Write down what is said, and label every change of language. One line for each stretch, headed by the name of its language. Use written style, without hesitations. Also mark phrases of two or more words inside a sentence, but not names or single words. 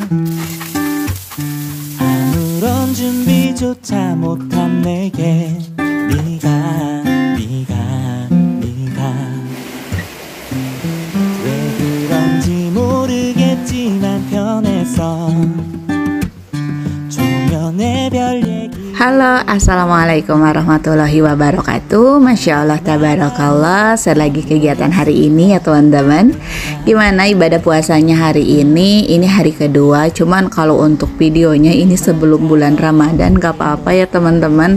Korean: 아무런 준비조차 못한 내게 네가 왜 그런지 모르겠지만 변했어. 조면의 별 얘기.
Indonesian: Halo,
Arabic: السلام عليكم ورحمة الله وبركاته. ما شاء الله تبارك الله.
Indonesian: Selagi kegiatan hari ini ya teman-teman. Gimana ibadah puasanya hari ini? Ini hari kedua. Cuman kalau untuk videonya ini sebelum bulan Ramadan gak apa-apa ya teman-teman.